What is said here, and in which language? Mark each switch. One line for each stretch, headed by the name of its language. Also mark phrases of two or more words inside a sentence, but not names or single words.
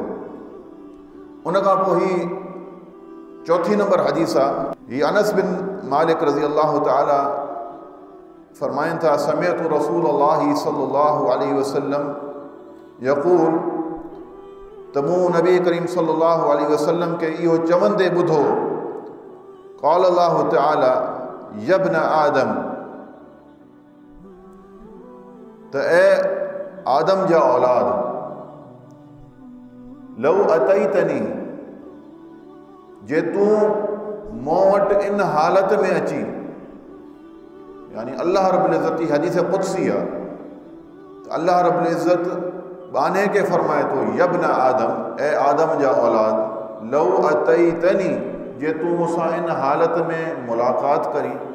Sindhi: उन खां पोइ ही चौथी नंबर हदीस आहे, ही अनस बिन मालिक
Arabic: رضي الله تعالى
Sindhi: फरमाइनि था,
Arabic: سمعت رسول الله صلى الله عليه وسلم يقول,
Sindhi: त मूं नबी करीम
Arabic: صلى الله عليه وسلم
Sindhi: खे इहो चवंदे ॿुधो,
Arabic: قال الله تعالى يابن آدم,
Sindhi: त ए आदम जा औलाद,
Arabic: لو أتيتني,
Sindhi: जे तूं मूं वटि इन हालत में अची, यानी
Arabic: الله رب العزة
Sindhi: जी हदीस क़ुदसी आहे, त
Arabic: الله رب العزة
Sindhi: बाने के फरमाए थो,
Arabic: يابن آدم,
Sindhi: ए आदम जा औलाद,
Arabic: لو أتيتني,
Sindhi: जे तूं मूंसां इन हालत में मुलाक़ात करी,